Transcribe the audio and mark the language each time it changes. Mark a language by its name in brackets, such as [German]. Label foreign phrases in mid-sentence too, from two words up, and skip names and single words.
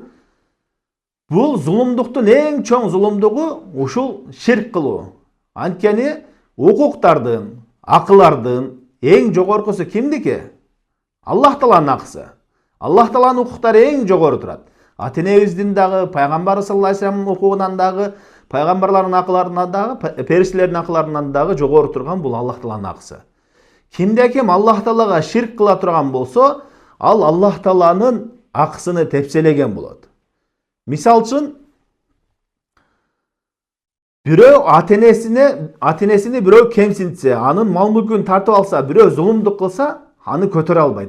[Kyrgyz] Бул зулумдуктун эң чоң зулумдугу ушул ширк кылуу. Анткени укуктардын, акылардын эң жогоркусу кимдики? Аллах Тааланын акысы. Аллах Тааланын укуктары эң жогору турат. Ата-энебиздин дагы, пайгамбар [Arabic] صلى الله عليه وسلم [Kyrgyz] укугунан дагы, пайгамбарлардын акыларынан дагы, периштелердин акыларынан дагы жогору турган бул Аллах Тааланын акысы. Кимде ким Аллах Таалага ширк кыла турган болсо, ал Аллах Тааланын акысыны тепселеген болот. Мисал үчүн, бирөө ата-энесини бирөө кемсинтсе, анын мал мүлкүн тартып алса, бирөө зулумдук кылса, аны көтөрө албайт.